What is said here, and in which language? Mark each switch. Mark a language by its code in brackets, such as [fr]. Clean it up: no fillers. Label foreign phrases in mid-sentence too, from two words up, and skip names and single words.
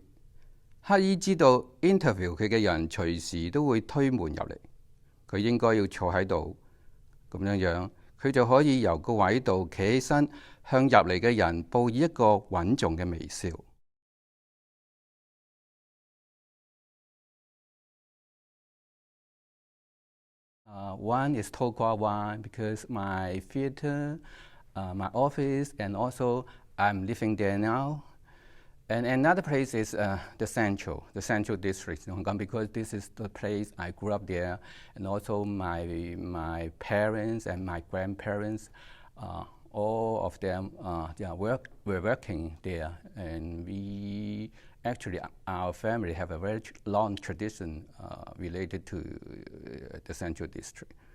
[yue] 乞衣知道 interview 佢嘅人隨時都會推門入嚟，佢應該要坐喺度，咁樣佢就可以由個位度企起身，向入嚟嘅人報以一個穩重嘅微笑。 [en] One is Tokwa One because my theater, my office, and also I'm living there now. And another place is the central district in Hong Kong because this is the place I grew up there, and also my parents and my grandparents, all of them were working there, and we actually our family have a very long tradition related to the central district.